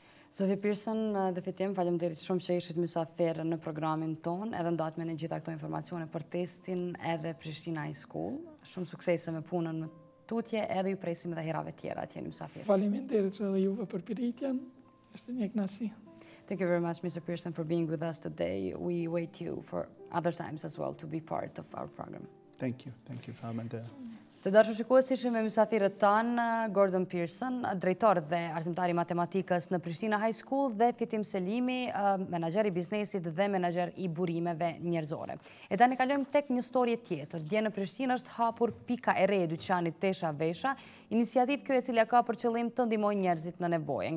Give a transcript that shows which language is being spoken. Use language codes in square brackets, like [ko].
[sq] Zoti Pearson, dhe fitim, faleminderit shumë që ishit mysafir në programin ton, edhe ndatme në gjitha këto informacione për testin edhe Prishtina High School. Shumë suksese me punën në tutje, edhe ju presim edhe herave tjera atje në mysafir. Faleminderit edhe juve për piritjen, është një kënaqësi. [en] Thank you very much, Mr. Pearson, for being with us today. We wait you for other times as well to be part of our program. Thank you for having me. [sq] Të dashur shikues, ishim me mysafirët tanë Gordon Pearson, drejtor dhe arsimtari matematikës në Prishtina High School, dhe Fitim Selimi, menaxher i biznesit dhe menaxher i burimeve njerëzore. E tani kalojmë tek një storje tjetër. Dje në Prishtinë është hapur pika e re e dyqanit Tesha Vesha, iniciativë kjo e cila ka për qëllim të ndihmojë njerëzit në nevojë.